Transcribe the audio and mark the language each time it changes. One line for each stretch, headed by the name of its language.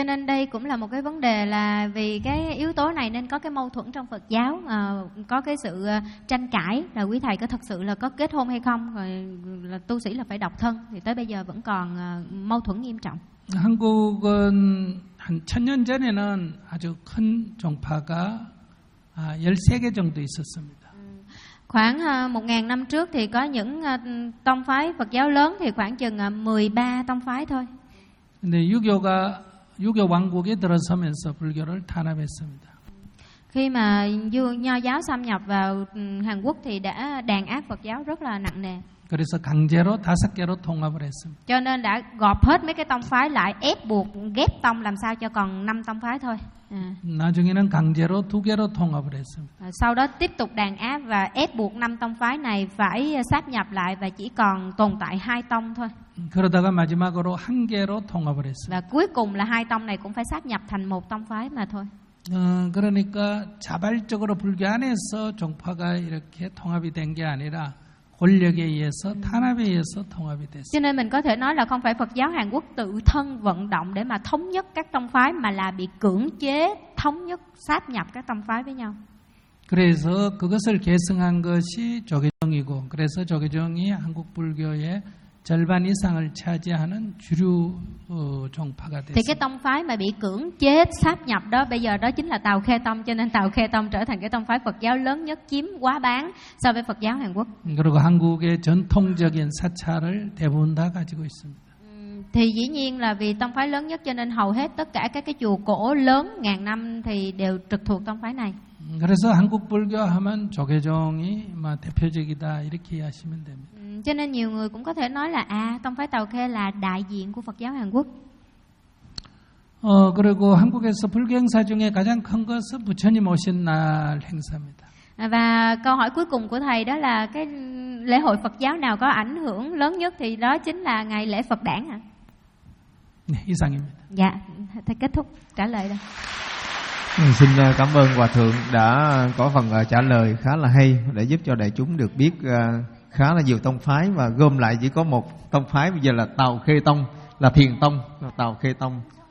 Vietnamese: Cho nên đây cũng là một cái vấn đề là vì cái yếu tố này nên có cái mâu thuẫn trong Phật giáo, có cái sự tranh cãi là quý thầy có thật sự là có kết hôn hay không, rồi là tu sĩ là phải độc thân thì tới bây giờ vẫn còn mâu thuẫn nghiêm trọng.
Korean: 한국은 한 1000년 전에는 아주 큰 종파가 13개 정도 있었습니다.
Vietnamese: Khoảng 1000 năm trước thì có những tông phái Phật giáo lớn thì khoảng chừng 13 tông phái thôi.
Korean: 근데 유교가 유교 왕국에 들어서면서 불교를 탄압했습니다.
Vietnamese: Khi mà Nho giáo xâm nhập vào Hàn Quốc thì đã đàn áp Phật giáo rất là nặng nề.
Korean: 그래서 강제로 다섯 개로 통합을 했습니다.
Vietnamese: Cho nên đã gộp hết mấy cái tông phái lại, ép buộc ghép tông làm sao cho còn 5 tông phái thôi.
Korean: 나중에는 강제로 두 개로 통합을 했습니다.
Vietnamese: Sau đó tiếp tục đàn áp và ép buộc 5 tông phái này phải sáp nhập lại và chỉ còn tồn tại 2 tông thôi.
Korean: 그러다가 마지막으로 한 개로 통합을 했습니다.
Vietnamese: Và cuối cùng là 2 tông này cũng phải sáp nhập thành một tông phái mà thôi.
Korean: 그러니까 자발적으로 불교 안에서 종파가 이렇게 통합이 된 게 아니라 권력에 의해서 탄압에 의해서 통합이 됐어요.
Vietnamese: Cho nên mình có thể nói là không phải Phật giáo Hàn Quốc tự thân vận động để mà thống nhất các tông phái mà là bị cưỡng chế thống nhất sáp nhập các tông phái với nhau.
Korean: 그래서 그것을 계승한 것이 조계종이고 그래서 조계종이 한국 불교의 절반 이상을 차지하는 주류 종파가 됐어요.
Vietnamese: Thì cái tông phái mà bị cưỡng chế sáp nhập đó bây giờ đó chính là Tào Khe Tông cho nên Tào Khe Tông trở thành cái tông phái Phật giáo lớn nhất chiếm quá bán so với Phật giáo Hàn Quốc.
Korean: 그리고 한국의 전통적인 사찰을 대부분 다 가지고 있습니다.
Vietnamese: Thì dĩ nhiên là vì tông phái lớn nhất cho nên hầu hết tất cả các cái chùa cổ lớn ngàn năm thì đều trực thuộc tông phái này.
Korean: 그래서 한국 불교 하면 조계종이 대표적이다 이렇게 하시면 됩니다.
Vietnamese: Cho nên nhiều người cũng có thể nói là tông phái Tào Khe là đại diện của Phật giáo Hàn Quốc.
Korean: 그리고 한국에서 불교 행사 중에 가장 큰 것은 부처님 오신 날 행사입니다.
Vietnamese: Và câu hỏi cuối cùng của thầy đó là cái lễ hội Phật giáo nào có ảnh hưởng lớn nhất thì đó chính là ngày lễ Phật đản hả?
Korean: 네, 이상입니다.
Vietnamese: Dạ, thầy kết thúc trả lời đây. Xin cảm ơn Hòa Thượng đã có phần trả lời khá là hay để giúp cho đại chúng được biết khá là nhiều tông phái và gom lại chỉ có một tông phái bây giờ là Tào Khê Tông, là Thiền Tông, là Tào Khê Tông.